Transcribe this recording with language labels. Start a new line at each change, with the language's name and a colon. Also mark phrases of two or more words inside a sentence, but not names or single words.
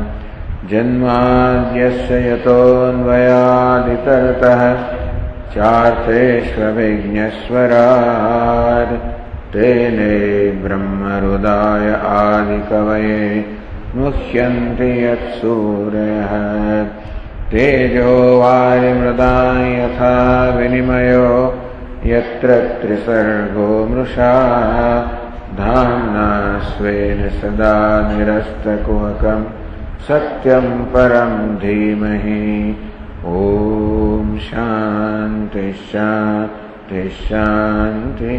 Sanskrit: जन्माद्यस्य यतोन्वयादितरतः चार्थेष्वविघ्नेश्वराद तेने ब्रह्महृदाय आदिकवये मुह्यन्ति यत्सूरयः. तेजो वायुमृदां यथा विनिमयो यत्र त्रिसर्गो मृषा धाम्ना स्वेन सदा निरस्तकुहकं सत्यं परं धीमहि. ॐ शान्ति शान्ति शान्तिः.